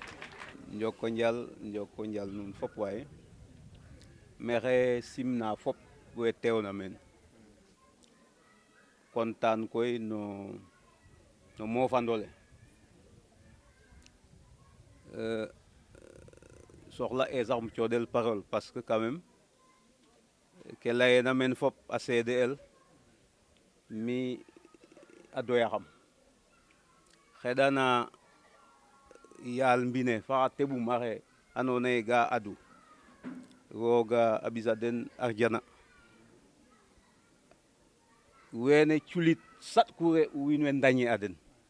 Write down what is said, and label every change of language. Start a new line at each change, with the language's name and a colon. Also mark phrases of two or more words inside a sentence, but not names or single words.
Serer: njoko njal nuun fop waay maxey simna fop we teewna meen kontaan koy no moofandole soxla e sax um cooɗel
French: parole parce que quand même
Serer: ke layeena meen fop a seede el mi a doyaxam xeɗana yaal mbine fa xa teɓum axe andoona yee ga adu rooga a ɓisa den arjana wene culit saɗku re wiin we ndañe a den